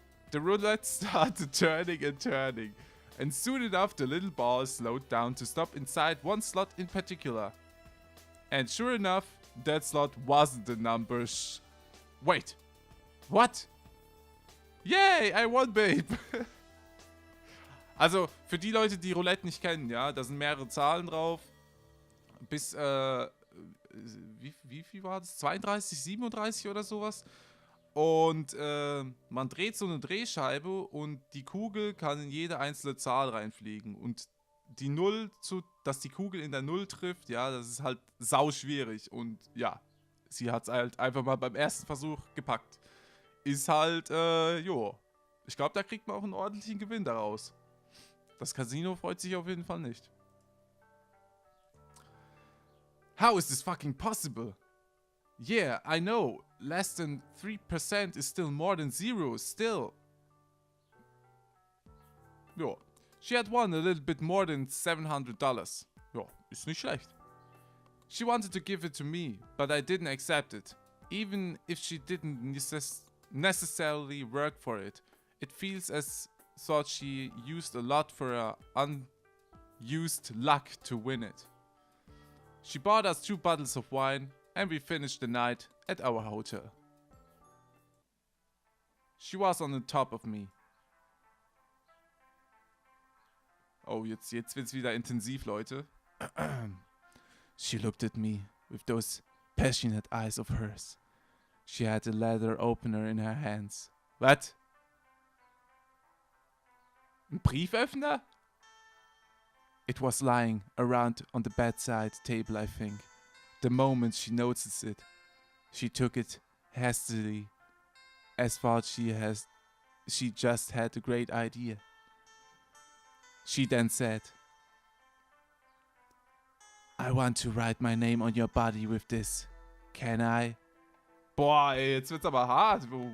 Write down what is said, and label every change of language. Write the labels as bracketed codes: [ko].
[en] The roulette started turning and turning, and soon enough the little ball slowed down to stop inside one slot in particular. And sure enough, that slot wasn't the number Wait. What? Yay, I won, babe. [de] Also, für die Leute, die Roulette nicht kennen, ja, da sind mehrere Zahlen drauf. Bis, wie viel war das? 32, 37 oder sowas. Und man dreht so eine Drehscheibe und die Kugel kann in jede einzelne Zahl reinfliegen. Und die Null, dass die Kugel in der Null trifft, ja, das ist halt sau schwierig. Und ja, sie hat es halt einfach mal beim ersten Versuch gepackt. Ist halt, jo. Ich glaube, da kriegt man auch einen ordentlichen Gewinn daraus. Das Casino freut sich auf jeden Fall nicht. [en] How is this fucking possible? Yeah, I know. Less than 3% is still more than zero. Still. Ja. She had won a little bit more than $700. [de] Ja, ist nicht schlecht. [en] She wanted to give it to me, but I didn't accept it. Even if she didn't necessarily work for it. It feels as thought she used a lot for her unused luck to win it. She bought us 2 bottles of wine and we finished the night at our hotel. She was on the top of me. [de] Oh, jetzt wird's wieder intensiv, Leute. [en] She looked at me with those passionate eyes of hers. She had a leather opener in her hands. What? [de] Ein Brieföffner? [en] It was lying around on the bedside table, I think. The moment she noticed it, she took it hastily, as thought she just had a great idea. She then said, I want to write my name on your body with this. Can I? [de] Boah, ey, jetzt wird's aber hart.